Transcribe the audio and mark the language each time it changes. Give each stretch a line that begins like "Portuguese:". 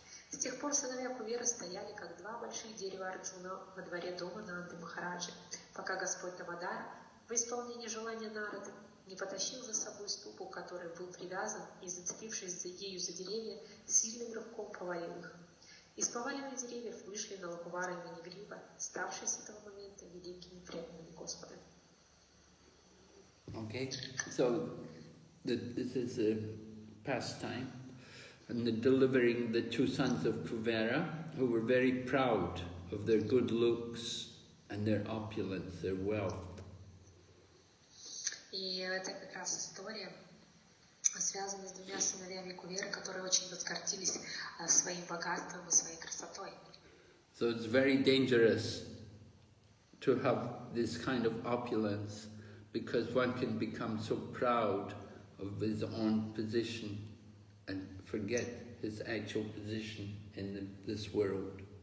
Russian: С тех пор сыновья Куверы стояли, как два больших дерева Арджуна во дворе дома Нанды Махараджи, пока Господь Дамодар в исполнении желания Нарады не потащил за собой ступу, который был привязан, и, зацепившись ею за деревья, сильным рывком повалил их. Из поваленных деревьев вышли Налакувара и Манигрива, ставшие с этого момента великими преданными Господа.
English: Okay, so this is a pastime, and the delivering the two sons of Kuvera, who were very proud of their good looks and their opulence, their wealth.
Russian: И это как раз история, связанная с двумя сыновьями Куверы, которые очень возгордились своим богатством и своей красотой.
English: So it's very dangerous to have this kind of opulence, because one can become so proud of his own position and forget his actual position in this world.